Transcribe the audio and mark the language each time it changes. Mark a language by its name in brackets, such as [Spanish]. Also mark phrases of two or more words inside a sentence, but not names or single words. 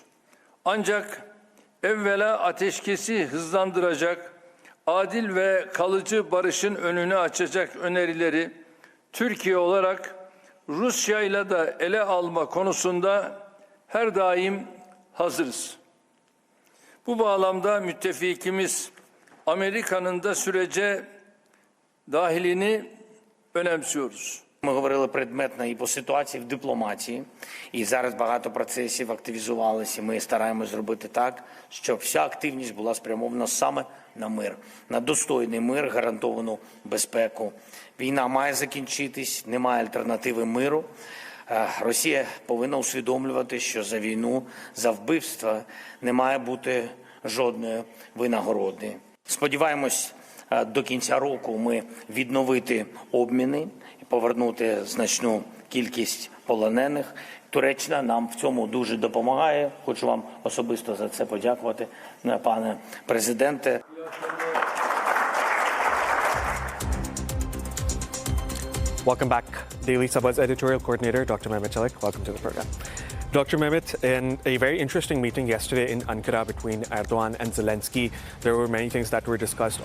[Turkish] Ancak evvela ateşkesi hızlandıracak, adil ve kalıcı barışın önünü açacak önerileri Türkiye olarak Rusya ile de ele alma konusunda her daim hazırız. Bu bağlamda müttefikimiz Amerika'nın da sürece dahilini önemsiyoruz. [Ukrainian] Ми говорили предметно і по ситуації в дипломатії, і зараз багато процесів активізувалися. Ми стараємось зробити так, щоб вся активність була спрямована саме на мир, на достойний мир, гарантовану безпеку. Війна має закінчитись, немає альтернативи миру. Росія повинна усвідомлювати, що за війну, за вбивства не має бути жодної винагороди. Сподіваємось, до кінця року ми відновити обміни, повернути значну кількість полонених. Туреччина нам в цьому дуже допомагає. Хочу вам особисто за це подякувати, пане президенте. [English] Welcome back. Daily Sabah's editorial coordinator, Dr. Mehmet Çelik. Welcome to the program. Dr. Mehmet, in a very interesting meeting yesterday in Ankara between Erdoğan and Zelenskyy, there were many things that were discussed.